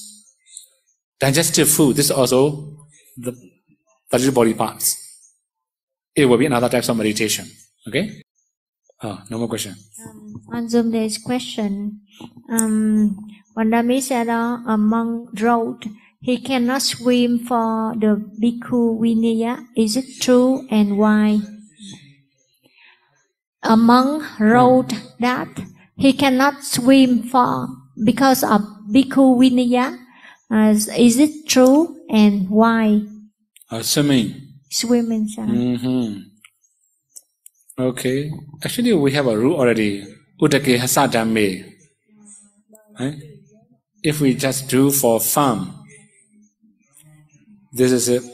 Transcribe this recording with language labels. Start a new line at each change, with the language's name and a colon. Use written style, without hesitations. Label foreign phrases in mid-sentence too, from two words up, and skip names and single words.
English: Digestive food, this is also the 32 body parts. It will be another type of meditation. Okay? Oh, no more question. On Zoom, there is question. Vandami Sayadaw, a monk wrote, he cannot swim for the
Pali: bhikkhu vinaya.
English: Is it true and why? A monk wrote that he cannot swim because of
Pali: bhikkhu vinaya.
English: Is it true and why? Swimming. Swimming, sir. Okay. Actually, we have a rule already.
Pali: Uddake hasadame. Right?
English: If we just do for fun, this is it.